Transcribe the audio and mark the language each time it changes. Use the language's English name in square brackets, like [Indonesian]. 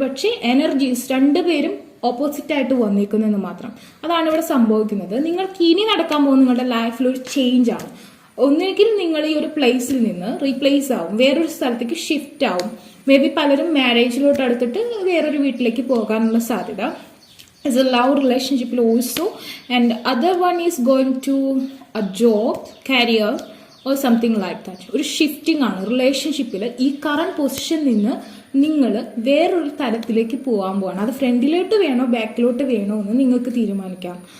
[Malayalam] പക്ഷേ എനർജീസ് രണ്ടുപേരും ഓപ്പോസിറ്റ് ആയിട്ട് വന്നിരിക്കുന്നു മാത്രം. അതാണ് ഇവിടെ സംഭവിക്കുന്നത്. നിങ്ങൾക്ക് ഇനി നടക്കാൻ പോകുന്ന നിങ്ങളുടെ ലൈഫിൽ ഒരു ചേഞ്ച് ആണ്. ഒന്നുകിൽ നിങ്ങൾ ഈ ഒരു പ്ലേസിൽ നിന്ന് റീപ്ലേസ് ആവും, വേറൊരു സ്ഥലത്തേക്ക് ഷിഫ്റ്റ് ആവും. മേ ബി പലരും മാരേജിലോട്ട് അടുത്തിട്ട് വേറൊരു വീട്ടിലേക്ക് പോകാനുള്ള സാധ്യത. [English] is a love relationship also, and other one is going to a job, career or something like that. [Malayalam] ഒരു ഷിഫ്റ്റിംഗ് ആണ് റിലേഷൻഷിപ്പിൽ. ഈ കറന്റ് പൊസിഷനിൽ നിന്ന് നിങ്ങൾ വേറൊരു തലത്തിലേക്ക് പോകാൻ പോവാണ്. അത് ഫ്രണ്ടിലോട്ട് വേണോ ബാക്കിലോട്ട് വേണോ എന്ന് നിങ്ങൾക്ക് തീരുമാനിക്കാം.